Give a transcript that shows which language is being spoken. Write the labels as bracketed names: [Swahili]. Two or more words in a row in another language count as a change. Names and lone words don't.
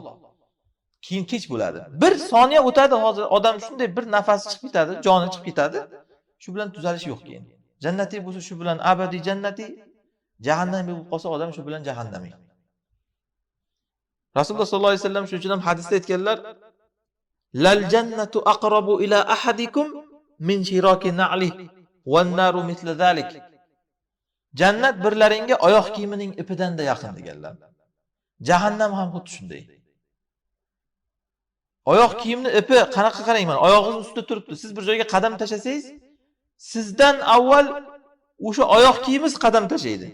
[Uzbek] Keyin kech bo'ladi. Bir soniya o'tadi hozir, odam shunday bir nafasi chiqib ketadi, joni chiqib ketadi. Shu bilan tuzalish yo'q keyin. Jannatiy bo'lsa shu bilan abadiy jannatiy, jahannamiy bo'lib qolsa odam shu bilan jahannamiy. Rasululloh [Arabic] صلى الله عليه وسلم [Uzbek] shuning uchun ham hadisda aytganlar: [Arabic] "للجنة أقرب إلى أحدكم من شراك نعله والنار مثل ذلك." [Uzbek] Jannat birlaringga oyoq kiyimining ipidan-da yaqin deganlar. Jahannam ham xuddi shunday. Oyoq kiyimning ipi qanaqa qarang mana, oyog'ingiz ustida turibdi. Siz bir joyga qadam tashlasangiz, sizdan avval o'sha oyoq kiyimingiz qadam tashlaydi.